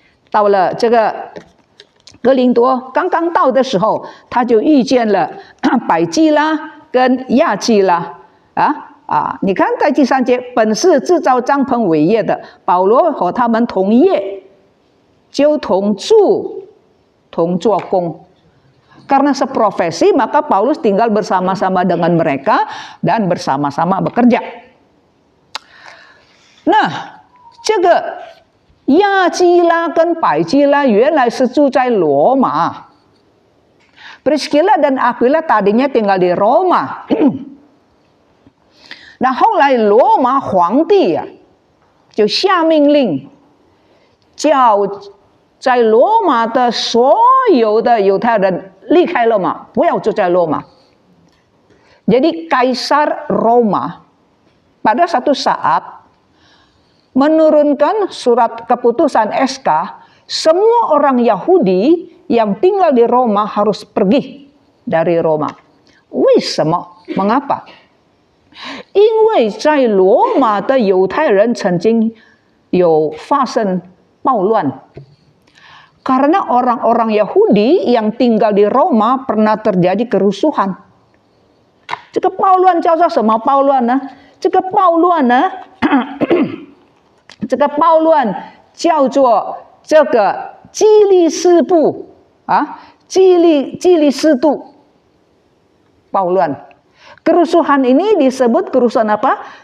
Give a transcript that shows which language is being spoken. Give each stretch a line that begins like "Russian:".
Chinese: 到了这个哥林多，刚刚到的时候，他就遇见了百基拉跟亚基拉你看在第3节，本是制造帐篷伟业的保罗和他们同业，就同住同做工。
Indonesian: Karena seprofesi, maka Paulus tinggal bersama-sama dengan mereka dan bersama-sama bekerja.
Chinese: Nah, 这个亚基拉跟百基拉原来是住在罗马
Indonesian: Priscilla dan Aquila tadinya tinggal di Roma
Chinese: 那后来罗马皇帝就下命令叫在罗马的所有的犹太人离开罗马，不要住在罗马。
Indonesian: Jadi Kaisar Roma pada satu saat menurunkan surat keputusan SK, semua orang Yahudi yang tinggal di Roma harus pergi dari Roma.
Chinese: 为什么？Mengapa？因为在罗马的犹太人曾经有发生暴乱。
Indonesian: Karena orang-orang Yahudi yang tinggal di Roma pernah terjadi kerusuhan.
Chinese: 这个暴乱叫做什么暴乱呢？这个暴乱呢？这个暴乱叫做这个基利斯布基利斯度暴乱。
Indonesian: Kerusuhan ini disebut kerusuhan apa?